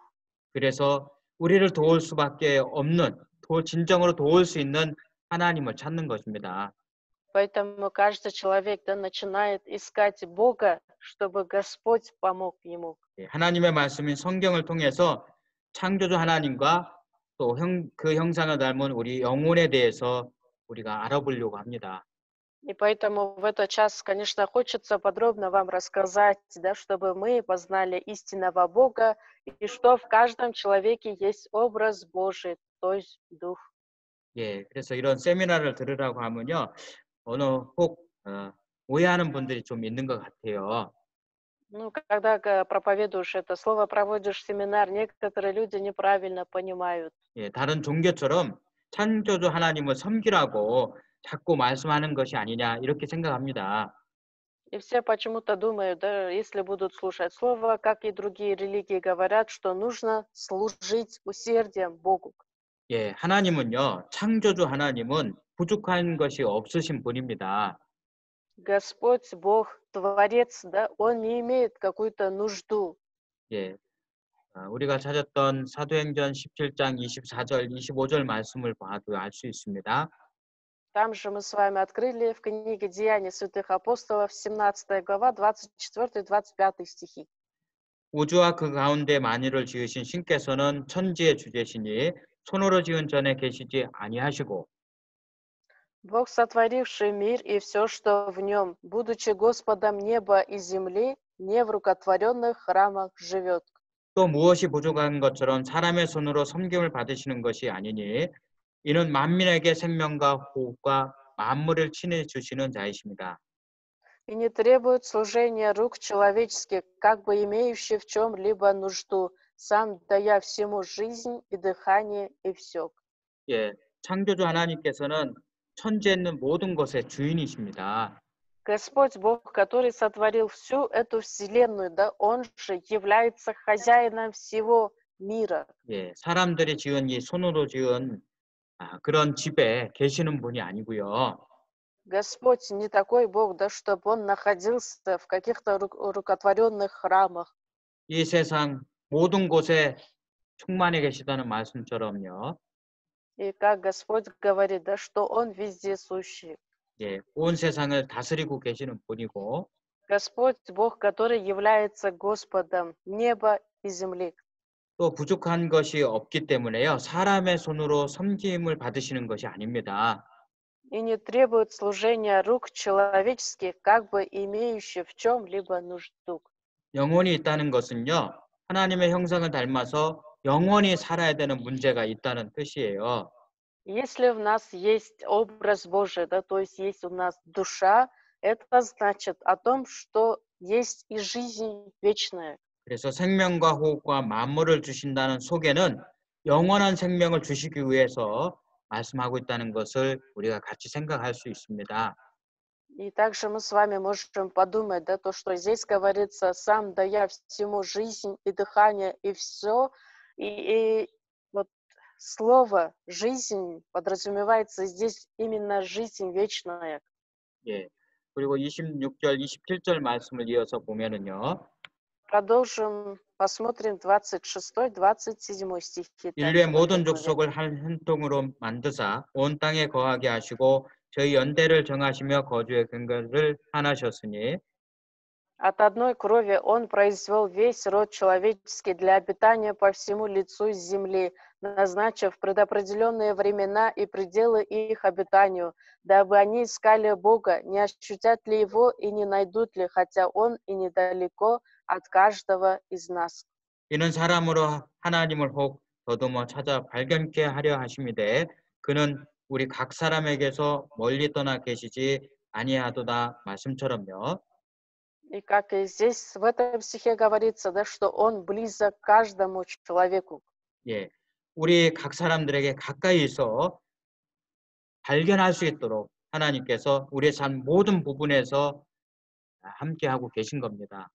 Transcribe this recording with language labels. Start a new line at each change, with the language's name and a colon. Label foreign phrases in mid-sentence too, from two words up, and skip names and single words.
Korean: 그래서 우리를 도울 수밖에 없는 진정으로 도울 수 있는 하나님을 찾는 것입니다.
Russian: Поэтому каждый человек, да, начинает искать Бога, чтобы Господь помог ему.
Korean: 예, 하나님의 말씀인 성경을 통해서 창조주 하나님과 또 그 형상을 닮은 우리 영혼에 대해서 우리가 알아보려고 합니다.
Russian: И поэтому в этот час, конечно, хочется подробно вам рассказать, да, чтобы мы познали истинного Бога, и что в каждом человеке есть образ Божий, то есть Дух.
Korean: 예, 그래서 이런 세미나를 들으라고 하면요, 혹 오해하는 분들이 좀 있는 것 같아요.
Russian: Ну, когда проповедуешь это слово, проводишь семинар, некоторые люди неправильно понимают.
Korean: 예, 다른 종교처럼 창조주 하나님을 섬기라고 자꾸 말씀하는 것이 아니냐 이렇게 생각합니다.
Russian: И все почему-то думают, да, если будут слушать слово, как и другие религии говорят, что нужно служить усердием Богу.
Korean: 예, 하나님은요, 창조주 하나님은 부족한 것이 없으신 분입니다.
Russian: Господь, Бог, Творец, да, Он не имеет какую-то нужду.
Korean: 예, 우리가 찾았던 사도행전 17장 24절, 25절 말씀을 봐도 알 수 있습니다.
Russian: Там же мы с вами открыли в книге Деяний святых апостолов, 17 глава, 24-25 стихи.
Korean: 우주와 그 가운데 만유를 지으신 신께서는 천지의 주제시니 손으로 지은 전에 계시지 아니하시고
Russian: Бог, сотворивший мир и все, что в нем, будучи Господом неба и земли, не в рукотворенных храмах живет.
Korean: 또 무엇이 부족한 것처럼 사람의 손으로 섬김을 받으시는 것이 아니니 이는 만민에게 생명과 호흡과 만물을 친히 주시는 자이십니다.
Russian: И не требует служения рук человеческих, как бы имеющий в чем-либо нужду, сам дая всему жизнь и дыхание и все.
Korean: 예, 창조주 하나님께서는 천지에 있는 모든 것의 주인이십니다.
Russian: Господь Бог, который сотворил всю эту вселенную, да, Он же является хозяином всего мира.
Korean: 예, 사람들이 지은 이 손으로 지은 그런 집에 계시는 분이 아니고요.
Russian: Господь не такой Бог, да, чтобы Он находился в каких-то рукотворенных храмах.
Korean: 이 세상 모든 곳에 충만해 계시다는 말씀처럼요.
Russian: И как Господь говорит, да, что Он везде сущий.
Korean: 예, 온 세상을 다스리고 계시는 분이고
Russian: Господь Бог, который является Господом неба и земли.
Korean: 또 부족한 것이 없기 때문에요. 사람의 손으로 섬김을 받으시는 것이 아닙니다.
Russian: И не требует служения рук человеческих, как бы имеющих в чем-либо нужду.
Korean: 영혼이 있다는 것은요. 하나님의 형상을 닮아서 영원히 살아야 되는 문제가 있다는 뜻이에요.
Russian: Если в нас есть образ Божий, да, то есть есть у нас душа, это значит о том, что есть и жизнь вечная.
Korean: 그래서 생명과 호흡과 만물을 주신다는 속에는 영원한 생명을 주시기 위해서 말씀하고 있다는 것을 우리가 같이 생각할 수 있습니다.
Russian: И также мы с вами можем подумать, да, то, что здесь говорится, сам дая всему жизнь и дыхание, и все. И вот слово «жизнь» подразумевается здесь именно жизнь вечная.
Korean: 예. 그리고 26절, 27절 말씀을 이어서 보면은요.
Russian: Продолжим, посмотрим 26-27 стихи
Korean: 인류의
Russian: также в этой
Korean: 모든
Russian: главе.
Korean: 족속을 한 통으로 만드사 온 땅에 거하게 하시고 저희 연대를 정하시며 거주의 근거를 하나셨으니
Russian: От одной крови он произвел весь род человеческий для обитания по всему лицу земли, назначив предопределенные времена и пределы их обитанию, дабы они искали Бога, не ощутят ли Его и не найдут ли, хотя Он и недалеко от каждого из нас.
Korean: 이는 사람으로 하나님을 혹 더듬어 찾아 발견케 하려 하심이되 그는 우리 각 사람에게서 멀리 떠나 계시지 아니하도다 말씀처럼요.
Russian: И как и здесь, в этом стихе говорится, да, что Он близок к каждому человеку.
Korean: 예, 우리 각 사람들에게 가까이 있어 발견할 수 있도록 하나님께서 우리의 삶 모든 부분에서 함께하고 계신 겁니다.